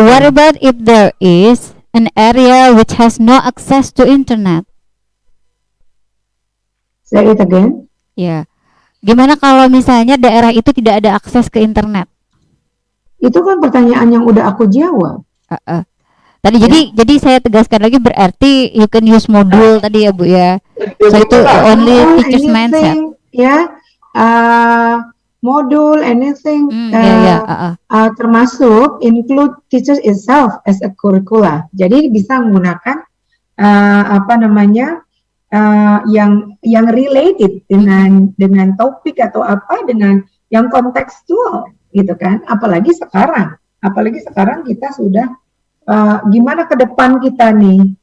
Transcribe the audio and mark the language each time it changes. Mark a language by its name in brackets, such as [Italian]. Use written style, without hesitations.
[English] What about if there is an area which has no access to internet? Say it again. [Indonesian] Ya, gimana kalau misalnya daerah itu tidak ada akses ke internet? Itu kan pertanyaan yang udah aku jawab. Tadi jadi saya tegaskan lagi, berarti [English] you can use [Indonesian] modul tadi ya Bu ya. [English] So itu only teacher's mindset. Ya, modul anything, termasuk include teachers itself as a curricula. [Indonesian] Jadi bisa menggunakan yang related dengan topik atau apa, dengan yang kontekstual gitu kan. Apalagi sekarang kita sudah gimana ke depan kita nih.